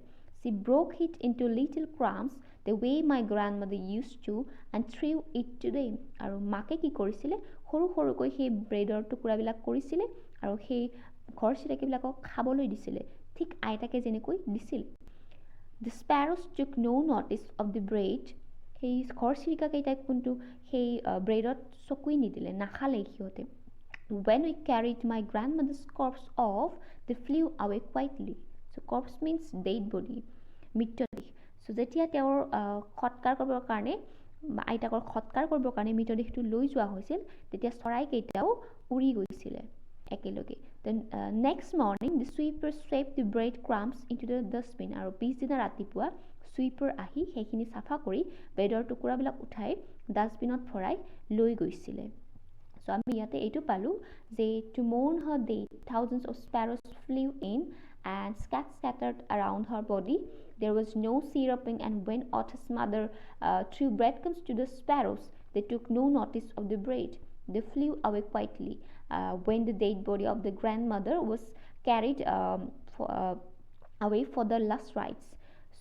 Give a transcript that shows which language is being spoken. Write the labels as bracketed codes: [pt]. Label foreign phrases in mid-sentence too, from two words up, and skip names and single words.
[en] She broke it into little crumbs the way my grandmother used to and threw it to them. [as] আৰু মাকে কি কৰিছিলে, সৰু সৰুকৈ সেই ব্ৰেডৰ টুকুৰাবিলাক কৰিছিলে আৰু সেই ঘৰচিৰিকাবিলাকক খাবলৈ দিছিলে, ঠিক আইতাকে যেনেকৈ দিছিল। [en] The sparrows took no notice of the bread. [as] সেই ঘৰচিৰিকাকেইটাই কিন্তু সেই ব্ৰেডত চকুই নিদিলে, নাখালে সিহঁতে। [en] When we carried my grandmother's corpse off, they flew away quietly. So corpse means dead body, [as] মৃতদেহ। So যেতিয়া তেওঁৰ সৎকাৰ কৰিবৰ কাৰণে আইতাকৰ সৎকাৰ কৰিবৰ কাৰণে মৃতদেহটো লৈ যোৱা হৈছিল, তেতিয়া চৰাইকেইটাও উৰি গৈছিলে একেলগে। [en] Then next morning the sweeper swept the bread crumbs into the dustbin. [as] আৰু পিছদিনা ৰাতিপুৱা চুইপাৰ আহি সেইখিনি চাফা কৰি ব্ৰেডৰ টুকুৰাবিলাক উঠাই ডাষ্টবিনত ভৰাই লৈ গৈছিলে। [en] So [as] আমি ইয়াতে এইটো পালোঁ যে [en] to mourn her death, thousands of sparrows flew in and scattered around her body. There was no chirruping, and when Otto's mother threw breadcrumbs to the sparrows, they took no notice of the bread. They flew away quietly. When the dead body of the grandmother was carried away for the last rites.